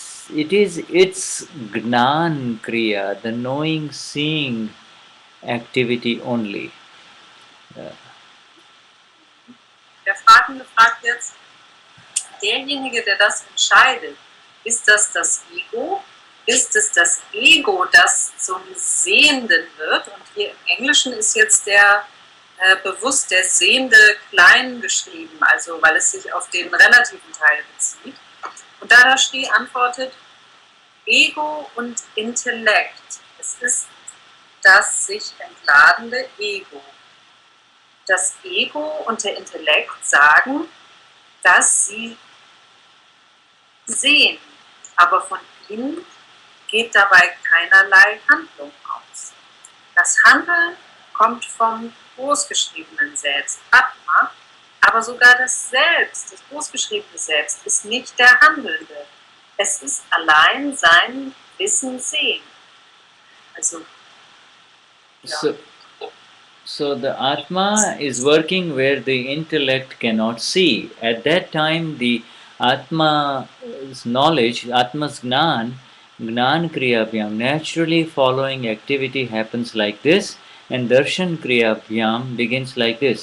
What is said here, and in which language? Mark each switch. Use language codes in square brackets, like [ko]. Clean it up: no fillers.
[en] Its Gnan Kriya, the knowing, seeing activity only. [de] Der Fragende fragt jetzt, derjenige, der das entscheidet, ist das Ego? Ist es das Ego, das zum Sehenden wird? Und hier im Englischen ist jetzt der bewusst der Sehende klein geschrieben, also weil es sich auf den relativen Teil bezieht. Und Dadashri antwortet, Ego und Intellekt. Es ist das sich entladende Ego. Das Ego und der Intellekt sagen, dass sie sehen, aber von ihnen geht dabei keinerlei Handlung aus. Das Handeln kommt vom großgeschriebenen Selbst, Atma, aber sogar das Selbst, das großgeschriebene Selbst, ist nicht der Handelnde. Es ist allein sein Wissen sehen. Also, ja. [en] So the Atma is working where the intellect cannot see. At that time, the Atma's knowledge, Atma's Gnan Kriya Vyam, naturally following activity happens like this, and Darshan Kriya Vyam begins like this.